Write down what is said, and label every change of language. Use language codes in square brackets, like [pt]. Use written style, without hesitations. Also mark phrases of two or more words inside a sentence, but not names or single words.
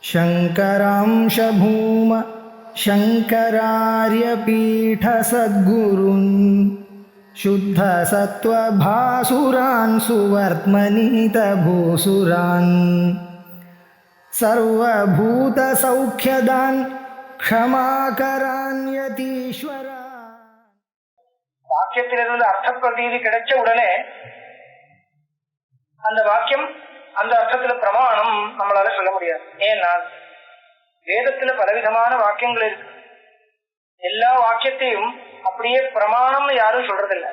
[sa] शङ्करांश भूम शङ्करार्यपीठसद्गुरून् शुद्धसत्त्वभासुरान् सुवर्त्मनीतभूसुरान् सर्वभूतसौख्यदान् क्षमाकरान् यतीश्वरा. [ta] வாக்கியத்திலிருந்து அர்த்த பிரதீதி கிடைச்ச உடனே அந்த வாக்கியம் அந்த அர்த்தத்துல பிரமாணம் நம்மளால சொல்ல முடியாது. ஏன்னா வேதத்துல பலவிதமான வாக்கியங்கள் இருக்கு. எல்லா வாக்கியத்தையும் அப்படியே பிரமாணம்னு யாரும் சொல்றதில்லை.